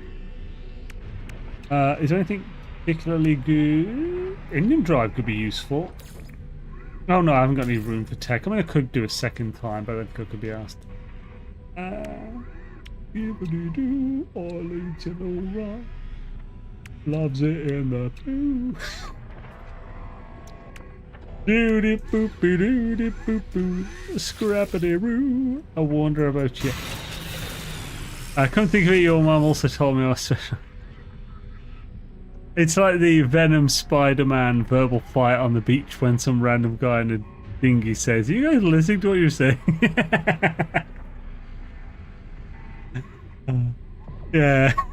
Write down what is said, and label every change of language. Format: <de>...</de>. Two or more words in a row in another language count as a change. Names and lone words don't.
<en>Is there anything particularly good? Indian drive could be useful. Oh no, I haven't got any room for tech. I mean, I could do a second time, but I don't think I could be asked. Skip-a-dee-doo, I need to lower rock. Loves it in the poo. Doody boopy doody boop boo, scrappity roo. I wonder about you. I can't think of it. Your mum also told me I was special. It's like the Venom Spider-Man verbal fight on the beach when some random guy in a dinghy says, "You guys listening to what you're saying?" Yeah.</en>